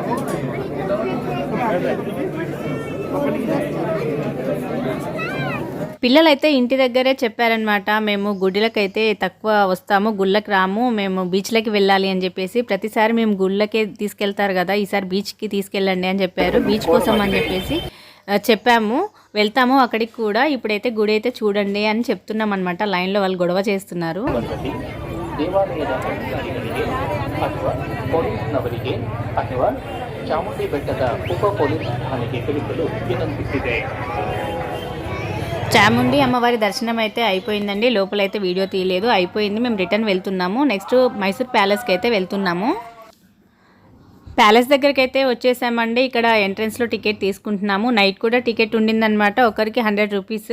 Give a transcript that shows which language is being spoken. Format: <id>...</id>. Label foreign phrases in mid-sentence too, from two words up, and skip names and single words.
<te>పిల్లలైతే ఇంటి దగ్గరే చెప్పారనమాట, మేము గుడిలకైతే తక్కువ వస్తాము, గుళ్ళకి రాము, మేము బీచ్లకి వెళ్ళాలి అని చెప్పేసి. ప్రతిసారి మేము గుళ్ళకే తీసుకెళ్తారు కదా, ఈసారి బీచ్కి తీసుకెళ్ళండి అని చెప్పారు. బీచ్ కోసం అని చెప్పేసి చెప్పాము, వెళ్తాము అక్కడికి కూడా. ఇప్పుడైతే గుడి అయితే చూడండి అని చెప్తున్నాం అనమాట. లైన్లో వాళ్ళు గొడవ చేస్తున్నారు.</te> <kn>ಚಾಮುಂಡಿ ಬೆಟ್ಟದ ಉಪ ಪೊಲೀಸ್ ಠಾಣೆಗೆ ತಿಳಿಸಲು ವಿನಂತಿಸಿದೆ.</kn> <te>చాముండి అమ్మవారి దర్శనం అయితే అయిపోయిందండి. లోపలైతే వీడియో తీయలేదు, అయిపోయింది. మేము రిటర్న్ వెళ్తున్నాము. నెక్స్ట్ మైసూర్ ప్యాలెస్కి అయితే వెళ్తున్నాము. ప్యాలెస్ దగ్గరికి అయితే వచ్చేసామండి. ఇక్కడ ఎంట్రన్స్లో టికెట్ తీసుకుంటున్నాము. నైట్ కూడా టికెట్ ఉండిందనమాట, ఒకరికి 100 రూపీస్.</te>